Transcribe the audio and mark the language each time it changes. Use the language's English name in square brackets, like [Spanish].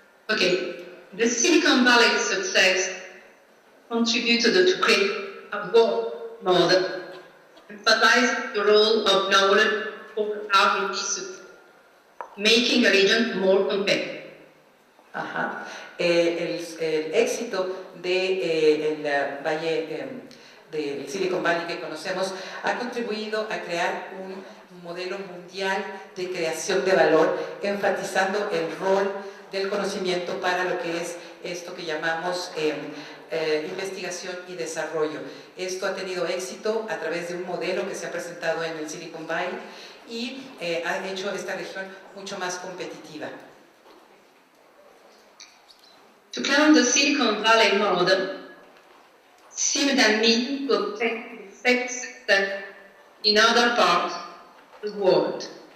[English] Okay, the Silicon Valley success contributed to create a world model, emphasizing the role of knowledge for R&D, making a region more competitive. Ajá. [Spanish] El éxito del valle del Silicon Valley que conocemos ha contribuido a crear un modelo mundial de creación de valor, enfatizando el rol del conocimiento para lo que es esto que llamamos investigación y desarrollo. Esto ha tenido éxito a través de un modelo que se ha presentado en el Silicon Valley y ha hecho esta región mucho más competitiva. [English] To clone the Silicon Valley model seemed a means to obtain success in other parts of the world.